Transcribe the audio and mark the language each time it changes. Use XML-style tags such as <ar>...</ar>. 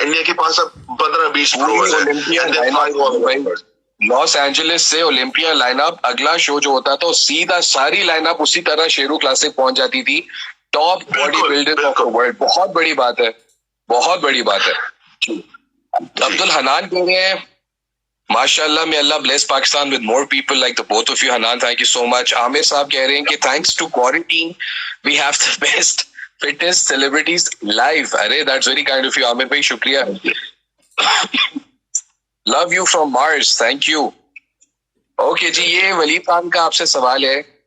<ur>India کے پاس اب 15-20 پرو. Los Angeles سے اولمپیا لائن اپ, اگلا شو جو ہوتا تھا سیدھا ساری لائن اپ اسی طرح شیرو کلاسک پہنچ جاتی تھی, top body builder of the world. بہت بڑی بات ہے, بہت بڑی بات ہے.</ur> <en>Abdul Hanan</en> <ur>کہہ رہے ہیں ماشاء اللہ,</ur> <en>may Allah bless Pakistan with more people like the both of you. Hanan, thank you so much.</en> <ur>عامر صاحب کہہ رہے ہیں کہ</ur> <en>thanks to quarantine we have the best fitness celebrities live. ارے that's very kind of you Aamir بھائی, شکریہ. love you from Mars, thank you.</en> <ur>Okay جی, یہ ولید خان کا آپ سے سوال ہے.</ur>